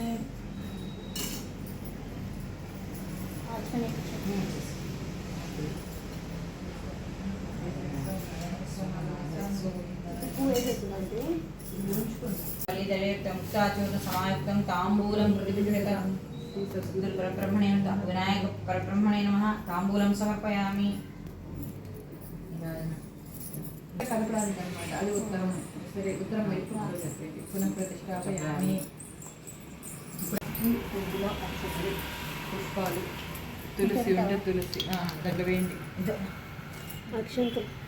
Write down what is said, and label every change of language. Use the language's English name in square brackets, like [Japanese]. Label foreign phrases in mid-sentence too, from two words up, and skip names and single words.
[Sanskrit] मुक्ताचूर्ण समायुक्तं ताम्बूलं प्रतिगृहीतं श्री सद्गुरु परब्रह्मणे विनायक परब्रह्मणे नमः। ताम्बूलं समर्पयामि। [Telugu] కలపడానికి అన్నమాట. అది ఉత్తరం. సరే ఉత్తరం వైపు [Sanskrit] పునః ప్రతిష్టాపయామి. [Telugu] పువ్వులో అక్షతలు, పుష్పాలు, తులసి ఉంటే తులసి దగ్గర వేయండి. అక్షంతలు